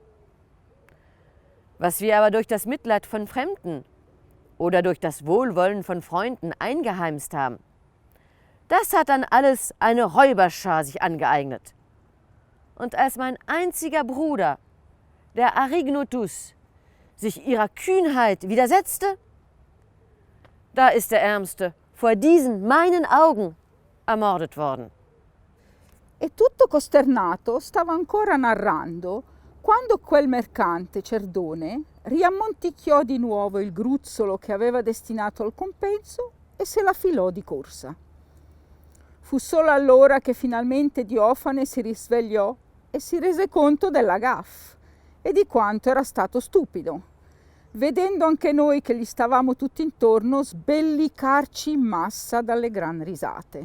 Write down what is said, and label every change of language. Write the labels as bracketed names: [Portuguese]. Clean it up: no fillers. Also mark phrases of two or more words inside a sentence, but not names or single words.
[German] Was wir aber durch das Mitleid von Fremden oder durch das Wohlwollen von Freunden eingeheimst haben, das hat dann alles eine Räuberschar sich angeeignet. Und als mein einziger Bruder, der Arignotus, sich ihrer Kühnheit widersetzte, da ist der Ärmste vor diesen meinen Augen ermordet worden. [Italian] E tutto costernato stava ancora narrando quando quel mercante Cerdone riammonticchiò di nuovo il gruzzolo che aveva destinato al compenso e se la filò di corsa. Fu solo allora che finalmente Diofane si risvegliò e si rese conto della gaffe e di quanto era stato stupido, vedendo anche noi che gli stavamo tutti intorno sbellicarci in massa dalle gran risate.